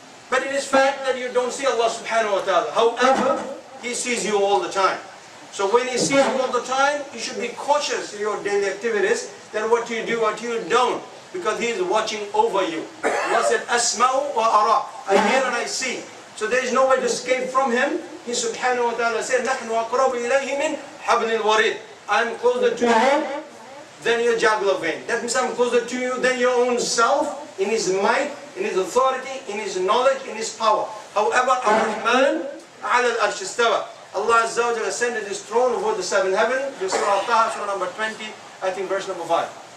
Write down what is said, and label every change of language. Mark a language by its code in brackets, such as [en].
[en] But it is fact that you don't see Allah subhanahu wa ta'ala. However, He sees you all the time. So when He sees you all the time, you should be cautious in your daily activities, that what you do, what you don't, because He is watching over you. Allah said, [ar] Asma'u wa ara. [en] I hear and I see. So there is no way to escape from Him. He subhanahu wa ta'ala said, [ar] نَحْنُ أَقْرَبُ إِلَيْهِ مِنْ حَبْلِ الْوَرِيدِ. [en] I am closer to Him than your jugular vein. That means I am closer to you than your own self, in His might, in His authority, in His knowledge, in His power. However, [ar] Ar-Rahman ala al-Arsh istawa. [en] Allah Azza wa Jalla ascended His throne over the seven heavens. Surah Al-Taha, Surah number 20, I think verse number 5.